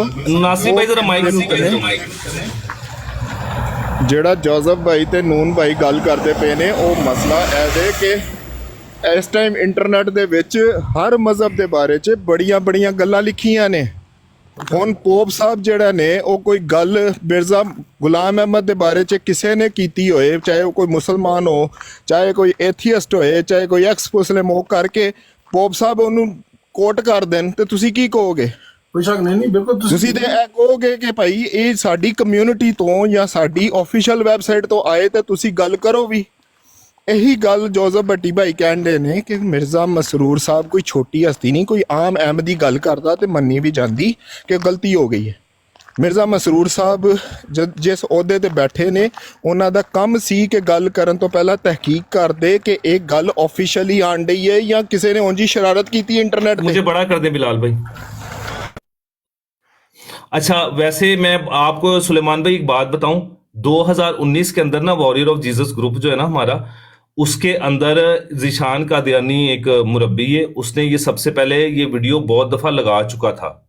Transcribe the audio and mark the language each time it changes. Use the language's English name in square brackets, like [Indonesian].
[Hindi] नासिर भाई जरा mic use करें। [Punjabi] ਜਿਹੜਾ ਜੋਜ਼ਫ ਭਾਈ ਤੇ ਨੂਨ ਭਾਈ ਗੱਲ ਕਰਦੇ ਪਏ ਨੇ, ਉਹ ਮਸਲਾ ਇਹ ਵੇ ਕਿ ਇਸ ਟਾਈਮ ਇੰਟਰਨੈਟ ਦੇ ਵਿੱਚ ਹਰ ਮਜ਼ਹਬ ਦੇ ਬਾਰੇ 'ਚ ਬੜੀਆਂ ਗੱਲਾਂ ਲਿਖੀਆਂ ਨੇ। ਹੁਣ ਪੋਪ ਸਾਹਿਬ ਜਿਹੜਾ ਨੇ, ਉਹ ਕੋਈ ਗੱਲ ਮਿਰਜ਼ਾ ਗੁਲਾਮ ਅਹਿਮਦ ਦੇ ਬਾਰੇ 'ਚ ਕਿਸੇ ਨੇ ਕੀਤੀ ਹੋਏ, ਚਾਹੇ ਉਹ ਕੋਈ ਮੁਸਲਮਾਨ ਹੋ, ਚਾਹੇ ਕੋਈ ਐਥੀਇਸਟ ਹੋਏ, ਚਾਹੇ ਕੋਈ ਐਕਸ ਮੁਸਲਿਮ ਹੋ, ਕਰਕੇ ਪੋਪ ਸਾਹਿਬ ਉਹਨੂੰ ਕੋਟ ਕਰ ਦੇਣ, ਤੇ ਤੁਸੀਂ ਕੀ ਕਹੋਗੇ? ਕੋਈ ਸ਼ੱਕ ਨਹੀਂ, ਬਿਲਕੁਲ ਤੁਸੀਂ ਤੇ ਇਹ ਕਹੋਗੇ ਕਿ ਭਾਈ ਇਹ ਸਾਡੀ ਕਮਿਊਨਿਟੀ ਤੋਂ ਜਾਂ ਸਾਡੀ ਆਫੀਸ਼ੀਅਲ ਵੈਬਸਾਈਟ ਤੋਂ ਆਏ, ਤੇ ਤੁਸੀਂ ਗੱਲ ਕਰੋ ਵੀ। ਇਹੀ ਗੱਲ ਜੋਜ਼ਫ ਭੱਟੀ ਭਾਈ ਕਹਿੰਦੇ ਨੇ ਕਿ ਮਿਰਜ਼ਾ ਮਸਰੂਰ ਸਾਹਿਬ ਕੋਈ ਛੋਟੀ ਹਸਤੀ ਨਹੀਂ, ਕੋਈ ਆਮ ਅਹਿਮਦੀ ਗੱਲ ਕਰਦਾ ਤੇ ਮੰਨੀ ਵੀ ਜਾਂਦੀ ਕਿ ਗਲਤੀ ਹੋ ਗਈ ਹੈ। ਮਿਰਜ਼ਾ ਮਸਰੂਰ ਸਾਹਿਬ ਜਿਸ ਅਹੁਦੇ ਤੇ ਬੈਠੇ ਨੇ, ਉਹਨਾਂ ਦਾ ਕੰਮ ਸੀ ਕਿ ਗੱਲ ਕਰਨ ਤੋਂ ਪਹਿਲਾਂ ਤਹਿਕੀਕ ਕਰਦੇ ਕਿ ਇਹ ਗੱਲ ਆਫੀਸ਼ੀਅਲੀ ਆਣ ਡਈ ਹੈ ਜਾਂ ਕਿਸੇ ਨੇ ਉਂਝ ਹੀ [Hindi] शरारत की इंटरनेट पे। मुझे बड़ा कर दे बिलाल भाई। अच्छा वैसे मैं आपको सुलेमान भाई एक बात बताऊं, 2019 के अंदर ना वॉरियर ऑफ जीसस ग्रुप जो है ना हमारा, उसके अंदर ज़ीशान कादियानी एक मुरब्बी है, उसने ये सबसे पहले ये वीडियो बहुत दफ़ा लगा चुका था।